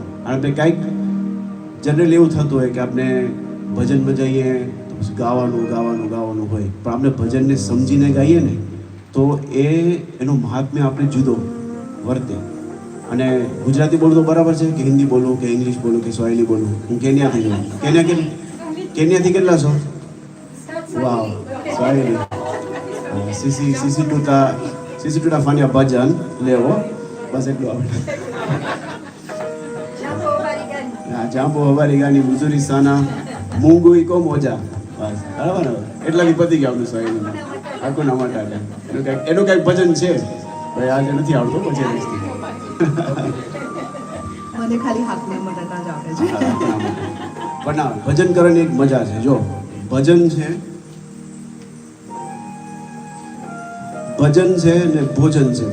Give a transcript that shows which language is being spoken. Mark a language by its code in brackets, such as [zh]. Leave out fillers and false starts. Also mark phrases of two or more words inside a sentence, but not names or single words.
[gu] આપણે કાંઈક જનરલી એવું થતું હોય કે આપણે ભજનમાં જઈએ તો પછી ગાવાનું હોય, પણ આપણે ભજનને સમજીને ગાઈએ ને તો એનો મહાત્મ્ય આપણે જુદો વર્તે. અને ગુજરાતી બોલવું તો બરાબર છે કે હિન્દી બોલવું કે ઇંગ્લિશ બોલવું કે સ્વાહિલી બોલવું? હું કેન્યાથી છું. કેન્યાથી કેટલા છો? વાવ, સ્વાહિલી. [sw] sisi tutafanya bhajan leo, [gu] bas એટલું આવડે. [sw] jambo habari gani, mzuri sana, Mungu iko moja. [gu] બસ બરાબર ને? એટલાથી પતી ગયા આપણું સ્વાહિલીમાં. [sw] hakuna matata. [gu] એનું કંઈક ભજન છે ભાઈ, આજે નથી આવડતું, પછી મને ખાલી [sw] hakuna matata [gu] જ આવડે છે. પણ ના, ભજન કરવાની એક મજા છે. જો ભજન છે, ભજન છે ને ભોજન છે.